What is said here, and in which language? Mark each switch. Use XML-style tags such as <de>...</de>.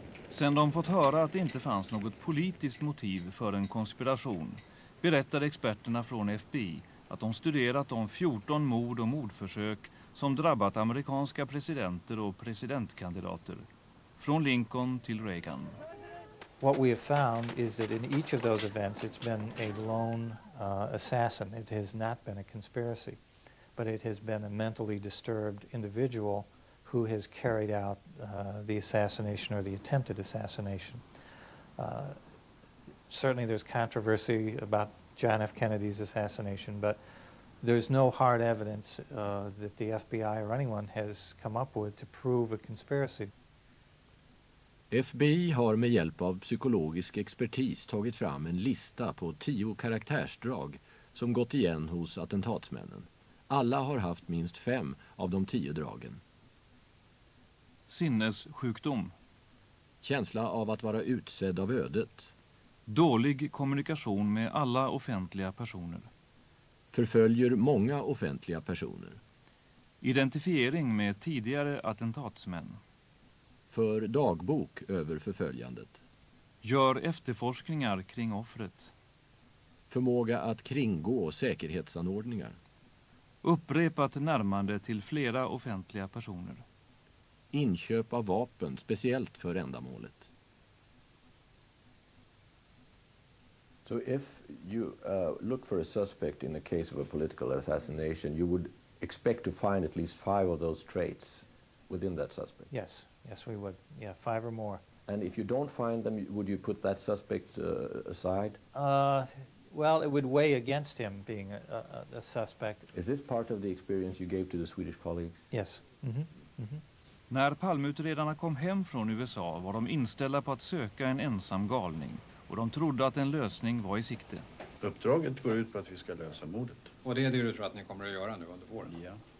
<sv>Sen de fått höra att det inte fanns något politiskt motiv för en konspiration berättade experterna från FBI att de studerat de 14 mord och mordförsök som drabbat amerikanska presidenter och presidentkandidater, från Lincoln till Reagan.</sv> <en>What we have found is that in each of those events it's been a lone assassin. It has not been a conspiracy, but it has been a mentally disturbed individual who has carried out the assassination or the attempted assassination. Certainly there's controversy about John F. Kennedy's assassination, but there's no hard evidence that the FBI or anyone has come up with to prove a conspiracy.</en> <sv>FBI har med hjälp av psykologisk expertis tagit fram en lista på 10 karaktärsdrag som gått igen hos attentatsmännen. Alla har haft minst 5 av de 10 dragen. Sinnessjukdom. Känsla av att vara utsedd av ödet. Dålig kommunikation med alla offentliga personer. Förföljer många offentliga personer. Identifiering med tidigare attentatsmän. För dagbok över förföljandet. Gör efterforskningar kring offret. Förmåga att kringgå säkerhetsanordningar. Upprepat närmande till flera offentliga personer. Inköp av vapen, speciellt för ändamålet.</sv> <en>So if you look for a suspect in a case of a political assassination, you would expect to find at least 5 of those traits within that suspect? Yes, yes we would. Yeah, 5 or more. And if you don't find them, would you put that suspect aside? Well, it would weigh against him being a suspect. Is this part of the experience you gave to the Swedish colleagues? Yes. Mm-hmm. Mm-hmm.</en> <sv>När Palmeutredarna kom hem från USA var de inställda på att söka en ensam galning och de trodde att en lösning var i sikte. Uppdraget går ut på att vi ska lösa mordet. Och det är det du tror att ni kommer att göra nu under våren? Ja.</sv>